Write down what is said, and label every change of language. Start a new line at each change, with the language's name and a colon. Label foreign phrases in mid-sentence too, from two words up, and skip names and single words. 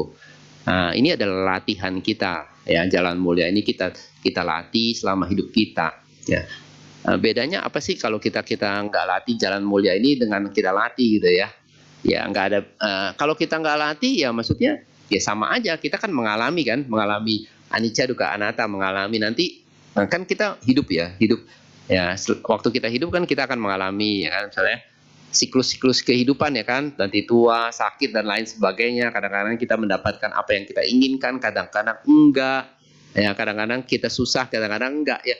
Indonesian: Nah, ini adalah latihan kita ya, Jalan Mulia ini kita latih selama hidup kita ya. Bedanya apa sih kalau kita nggak latih Jalan Mulia ini dengan kita latih gitu ya? Ya nggak ada. Kalau kita nggak latih ya maksudnya ya sama aja, kita kan mengalami
Pali: anicca dukkha anatta,
Indonesian: mengalami nanti kan kita hidup ya. Waktu kita hidup kan kita akan mengalami ya kan, misalnya siklus-siklus kehidupan ya kan, nanti tua, sakit dan lain sebagainya. Kadang-kadang kita mendapatkan apa yang kita inginkan, kadang-kadang enggak ya, kadang-kadang kita susah, kadang-kadang enggak ya.